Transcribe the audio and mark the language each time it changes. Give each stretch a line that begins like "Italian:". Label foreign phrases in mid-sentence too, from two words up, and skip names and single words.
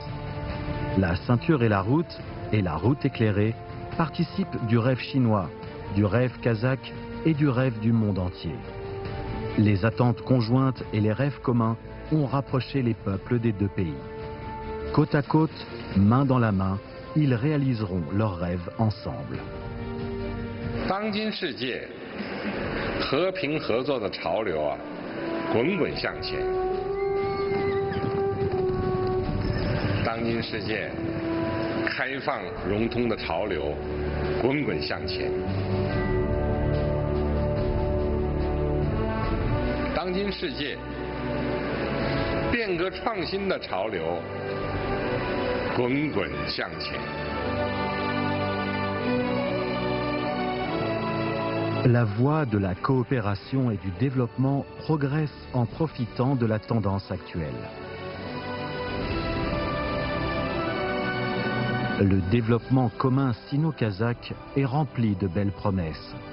French: La ceinture et la route éclairée participent du rêve chinois, du rêve kazakh et du rêve du monde entier. Les attentes conjointes et les rêves communs ont rapproché les peuples des 2 pays. Côte à côte, main dans la main, ils réaliseront leurs rêves ensemble.
Chinese: 当今世界和平合作的潮流滚滚向前。当今世界开放融通的潮流滚滚向前。当今世界变革创新的潮流滚滚向前。
French: La voie de la coopération et du développement progresse en profitant de la tendance actuelle. Le développement commun sino-kazakh est rempli de belles promesses.